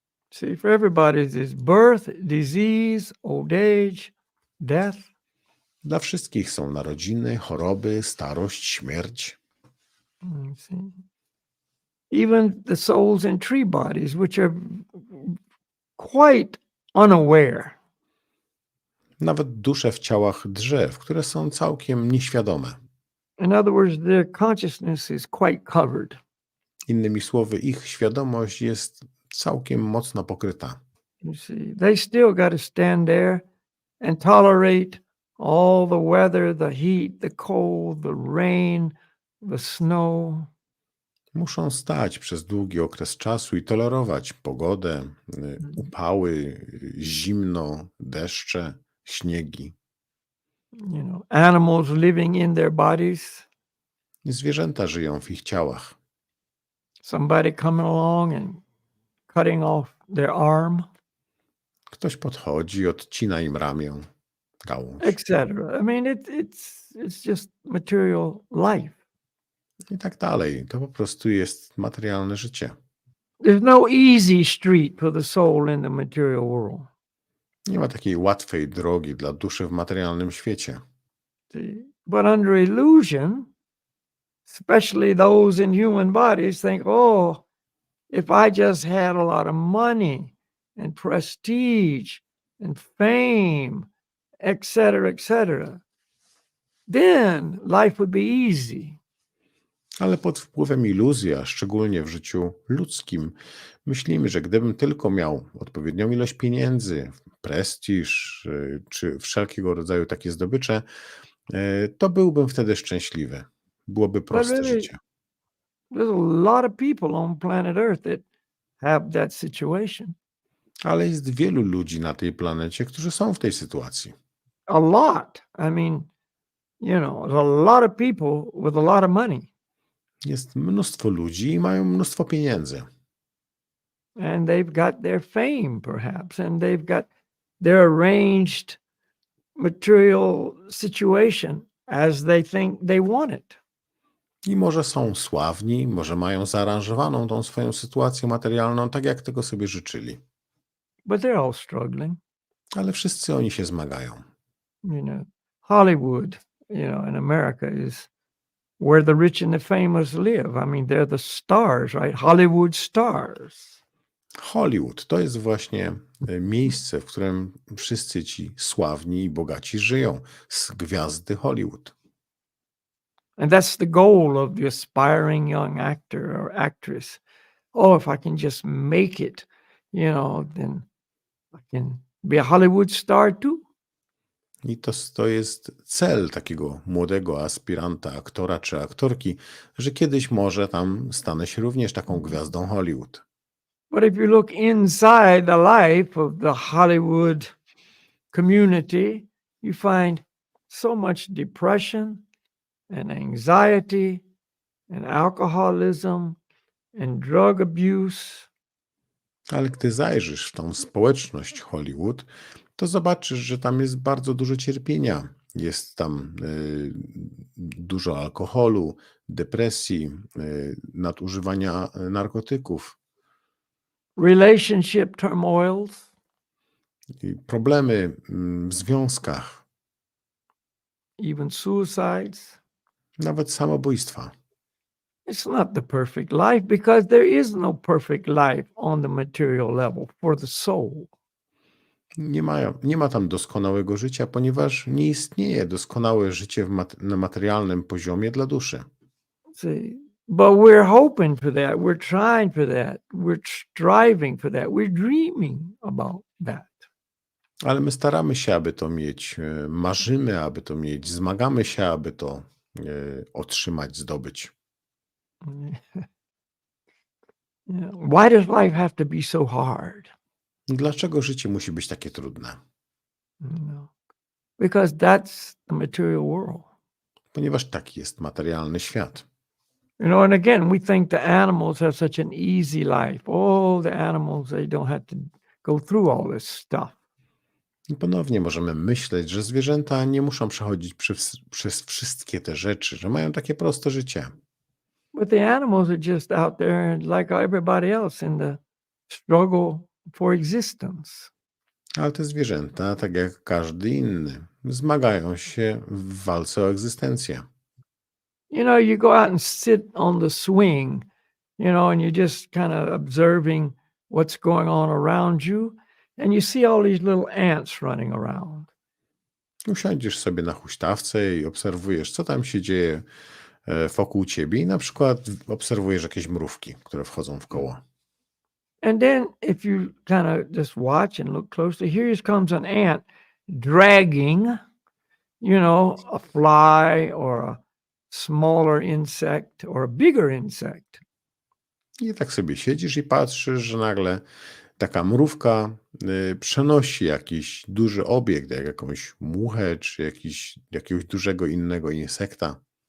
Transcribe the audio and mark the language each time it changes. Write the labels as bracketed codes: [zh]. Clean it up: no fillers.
[en] See, for everybody is birth, disease, old age, death. [pl] Dla wszystkich są narodziny, choroby, starość, śmierć. [en] See? Even the souls in tree bodies, which are quite unaware. [pl] Nawet dusze w ciałach drzew, które są całkiem nieświadome. [en] In other words, their consciousness is quite covered. [pl] Innymi słowy, ich świadomość jest całkiem mocno pokryta. [en] You see, they still got to stand there and tolerate all the weather, the heat, the cold, the rain, the snow. [pl] Muszą stać przez długi okres czasu i tolerować pogodę, upały, zimno, deszcze, śniegi. [en] Animals living in their bodies. [pl] Zwierzęta żyją w ich ciałach. [en] Somebody coming along and cutting off their arm, [pl] Ktoś podchodzi, odcina im ramię, gałąź [en] etc. I mean, it's just material life. [pl] i tak dalej. To po prostu jest materialne życie. [en] There's no easy street for the soul in the material world. [pl] Nie ma takiej łatwej drogi dla duszy w materialnym świecie. [en] But under illusion, especially those in human bodies, think, oh, if I just had a lot of money and prestige and fame, etc., then life would be easy. [pl] Ale pod wpływem iluzji, a szczególnie w życiu ludzkim, myślimy, że gdybym tylko miał odpowiednią ilość pieniędzy, prestiż czy wszelkiego rodzaju takie zdobycze, to byłbym wtedy szczęśliwy. Byłoby proste [en] really, [pl] życie. [en] There's a lot of people on planet Earth that have that situation. [pl] Ale jest wielu ludzi na tej planecie, którzy są w tej sytuacji. [en] A lot. I mean, there's a lot of people with a lot of money. [pl] Jest mnóstwo ludzi i mają mnóstwo pieniędzy. [en] And they've got their fame, perhaps, and they've got their arranged material situation as they think they want it. [pl] I może są sławni, może mają zaaranżowaną tą swoją sytuację materialną tak, jak tego sobie życzyli. [en] But they're all struggling. [pl] Ale wszyscy oni się zmagają. [en] Hollywood, in America is where the rich and the famous live. I mean, they're the stars, right? Hollywood stars. [pl] Hollywood to jest właśnie miejsce, w którym wszyscy ci sławni i bogaci żyją. Z gwiazdy Hollywood. [en] And that's the goal of the aspiring young actor or actress. Oh, if I can just make it, then I can be a Hollywood star too. [pl] I to jest cel takiego młodego aspiranta, aktora czy aktorki, że kiedyś może tam stanę się również taką gwiazdą Hollywood. [en] But if you look inside the life of the Hollywood community, you find so much depression and anxiety and alcoholism and drug abuse. [pl] Ale gdy zajrzysz w tą społeczność Hollywood, to zobaczysz, że tam jest bardzo dużo cierpienia. Jest tam dużo alkoholu, depresji, nadużywania narkotyków. [en] Relationship turmoils. [pl] I problemy w związkach. [en] Even suicides. [pl] Nawet samobójstwa. [en] It's not the perfect life because there is no perfect life on the material level for the soul. [pl] Nie ma tam doskonałego życia, ponieważ nie istnieje doskonałe życie na materialnym poziomie dla duszy. [en] See, but we're hoping for that. We're trying for that. We're striving for that. We're dreaming about that. [pl] Ale my staramy się, aby to mieć, marzymy, aby to mieć, zmagamy się, aby to otrzymać, zdobyć. [en] Why does life have to be so hard? [pl] Dlaczego życie musi być takie trudne? [en] Because that's the material world. [pl] Ponieważ taki jest materialny świat. [en] And again, we think the animals have such an easy life. Oh, the animals, they don't have to go through all this stuff. [pl] I ponownie możemy myśleć, że zwierzęta nie muszą przechodzić przez wszystkie te rzeczy, że mają takie proste życie. [en] But the animals are just out there like everybody else in the struggle for existence. [pl] Ale te zwierzęta, tak jak każdy inny, zmagają się w walce o egzystencję. [en] You go out and sit on the swing, and you're just kind of observing what's going on around you, and you see all these little ants running around. [pl] Usiądziesz sobie na huśtawce i obserwujesz, co tam się dzieje wokół ciebie i na przykład obserwujesz jakieś mrówki, które wchodzą w koło. [en] And then if you kind of just watch and look closely, here comes an ant dragging, a fly or a smaller insect or a bigger insect. [pl] I tak sobie siedzisz i patrzysz, że nagle taka mrówka przenosi jakiś duży obiekt, jak jakąś muchę, czy jakiegoś dużego innego insekta.